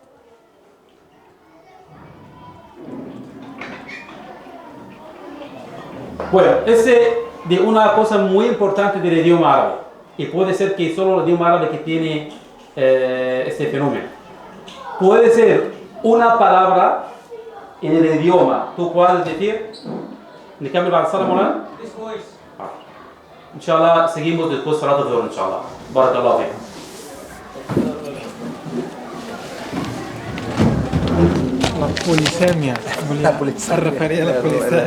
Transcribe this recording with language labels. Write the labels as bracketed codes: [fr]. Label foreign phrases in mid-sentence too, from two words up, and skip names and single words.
[es] Bueno, de una cosa muy importante del idioma árabe, y puede ser que solo el idioma árabe que tiene este fenómeno. Puede ser una palabra en el idioma, tú puedes decir, [ar] ¿نكمل بعد الصلاة مولانا؟ إن شاء الله [es] seguimos después [ar] صلاة الظهر إن شاء الله. بارك الله فيك. [es] La polisemia. La polisemia. Se refería a la polisemia.